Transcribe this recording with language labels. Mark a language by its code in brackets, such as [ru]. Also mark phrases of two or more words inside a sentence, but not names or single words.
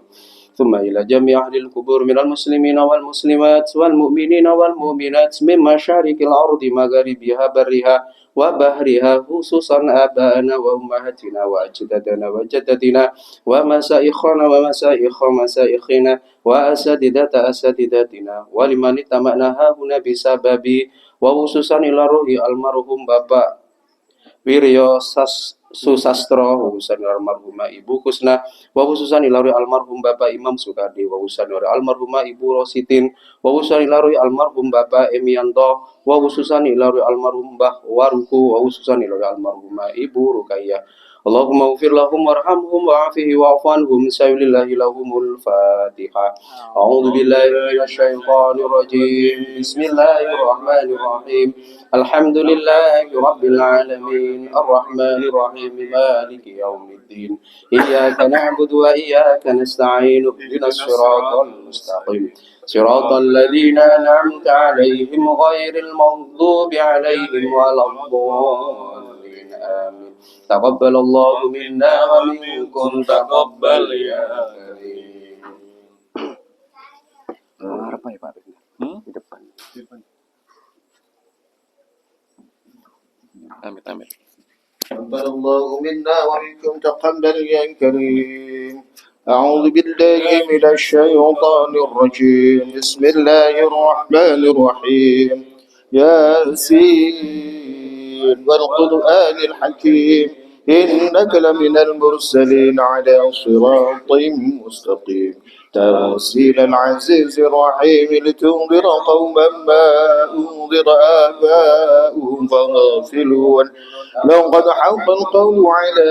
[ar] ثم إلى جميع أهل القبور من المسلمين والمسلمات والمؤمنين والمؤمنات من مشارق الأرض مغاربها برها وبحرها خصوصا آباءنا وأمهاتنا وأجدادنا وجدتنا ومشايخنا ومشايخنا وأساتذتنا ولمن اتبعنا هنا بسبب وخصوصا إلى روح المرحوم Bapak Wiryo Susastro, وخصوصا المرحومة Ibu Kusna, وخصوصا إلى المرحوم Bapak Imam Sukardi, وخصوصا إلى المرحومة Ibu Rositin, وخصوصا إلى المرحوم Bapak Emianto, وخصوصا إلى المرحوم Mbah Waruku, وخصوصا إلى المرحومة Ibu Rukayah. اللهم اغفر لهم وارحمهم وعافهم واعف عنهم شيء لله لهم الفاتحة. أعوذ بالله من الشيطان الرجيم. بسم الله الرحمن الرحيم. الحمد لله رب العالمين. الرحمن الرحيم. مالك يوم الدين. إياك نعبد وإياك نستعين. اهدنا الصراط المستقيم. صراط الذين أنعمت عليهم غير المغضوب عليهم ولا الضالين. آمين. تقبل الله منا ومنكم تقبل يا كريم. [id] Apa ya Pak? Di depan. [ar] Amin. تقبل الله منا ومنكم تقبل يا كريم. أعوذ بالله من الشيطان الرجيم. بسم الله الرحمن الرحيم. ياسين والقرآن الحكيم إنك لمن المرسلين على صراط مستقيم تنزيل العزيز الرحيم لتنذر قوما ما أنذر آباؤهم فغافلون لقد حق القول على